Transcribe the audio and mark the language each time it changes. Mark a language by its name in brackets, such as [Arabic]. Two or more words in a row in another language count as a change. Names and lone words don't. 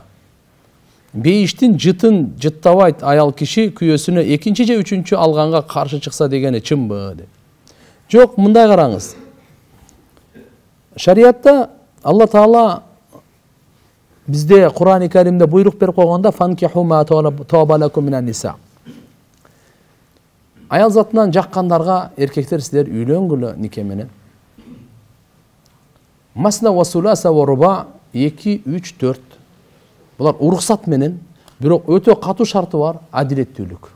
[Kyrgyz] Бейиштин жытын жыттабайт аял киши күйөөсүнө экинчи же үчүнчү алганга каршы чыкса дегени чынбы? Жок, мындай караңыз. Шариятта Алла Таала бизде Кур'ан-ы Каримде буйрук берип койгондо [Arabic] فانكحوا ما طاب لكم من النساء. [Kyrgyz] Аял затынан жаккандарга эркектер силер үйлөнгүлө нике менен. [Arabic] مثنى وثلاث ورباع 2, 3, 4. [Kyrgyz] Булар уруксат менен, бирок өтө катуу шарты бар, адилеттүүлүк.